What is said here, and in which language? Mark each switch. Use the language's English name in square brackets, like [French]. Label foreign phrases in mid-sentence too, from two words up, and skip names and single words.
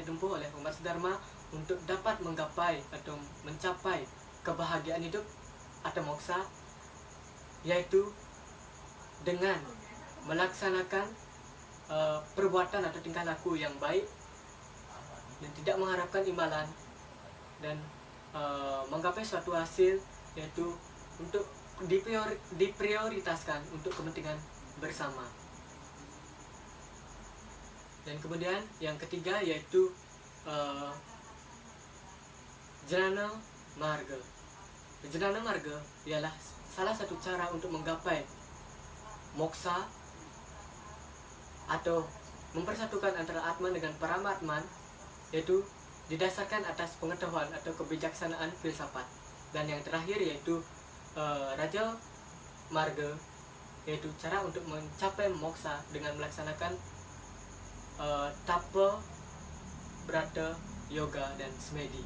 [Indonesian] ditempuh oleh umat sedharma untuk dapat menggapai atau mencapai kebahagiaan hidup atau moksa, yaitu dengan melaksanakan perbuatan atau tingkah laku yang baik dan tidak mengharapkan imbalan, dan menggapai suatu hasil, yaitu untuk diprioritaskan untuk kepentingan bersama. Dan kemudian yang ketiga yaitu Jnana marga. Jnana marga ialah salah satu cara untuk menggapai moksa atau mempersatukan antara Atman dengan Paramatman, yaitu didasarkan atas pengetahuan atau kebijaksanaan filsafat. Dan yang terakhir yaitu Raja marga, yaitu cara untuk mencapai moksa dengan melaksanakan tapa, brata, yoga, dan semedi.